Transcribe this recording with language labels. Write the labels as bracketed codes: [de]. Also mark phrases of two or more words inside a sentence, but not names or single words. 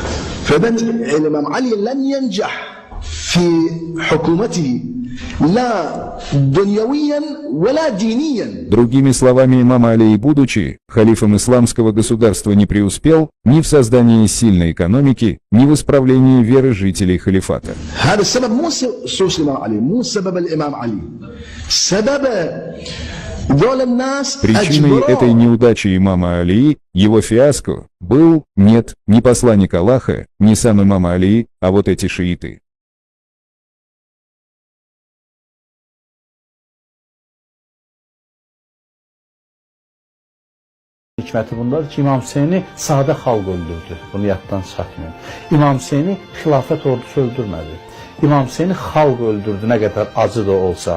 [ru] Другими словами, имам Алии, будучи халифом исламского государства, не преуспел ни в создании сильной экономики, ни в исправлении веры жителей халифата. Причиной этой неудачи имама Алии, его фиаско, был, нет, не посланник Аллаха, не сам имам Алии, а вот эти шииты. [az] Hikməti bundadır ki, İmam Hüseyni sadə xalq öldürdü. Bunu yaddan çıxartmayın. İmam Hüseyni xilafət ordusu öldürmədi. İmam Hüseyni xalq öldürdü, nə qədər acı da olsa.